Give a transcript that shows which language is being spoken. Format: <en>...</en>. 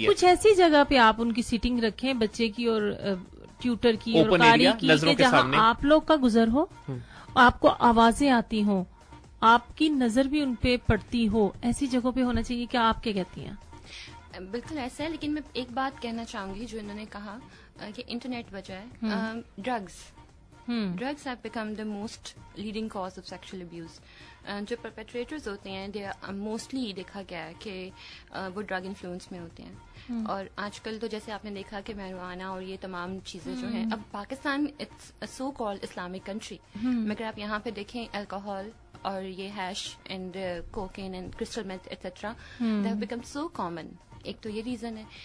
<ur>تو کچھ ایسی جگہ پہ آپ ان کی سیٹنگ رکھیں بچے کی اور ٹیوٹر کی اور قاری کی, کہ جہاں آپ لوگ کا گزر ہو, آپ کو آوازیں آتی ہوں, آپ کی نظر بھی ان پہ پڑتی ہو, ایسی جگہوں پہ ہونا چاہیے. کیا آپ کیا کہتی ہیں؟ بالکل ایسا ہے, لیکن میں ایک بات کہنا چاہوں گی جو انہوں نے کہا کہ انٹرنیٹ وجہ ہے.</ur> <en>Drugs have become the most leading cause of sexual abuse.</en> <ur>جو پرپیٹریٹرز ہوتے ہیں دے موسٹلی دیکھا گیا ہے کہ وہ ڈرگ انفلوئنس میں ہوتے ہیں. اور آج کل تو جیسے آپ نے دیکھا کہ میروانہ اور یہ تمام چیزیں جو ہیں, اب Pakistan</ur> <en>it's so called Islamic country,</en> <ur>مگر آپ یہاں پہ دیکھیں الکوہول اور یہ hash and cocaine and crystal math etcetera</ur> <en>They have become so common.</en> <ur>ایک تو یہ ریزن ہے.</ur>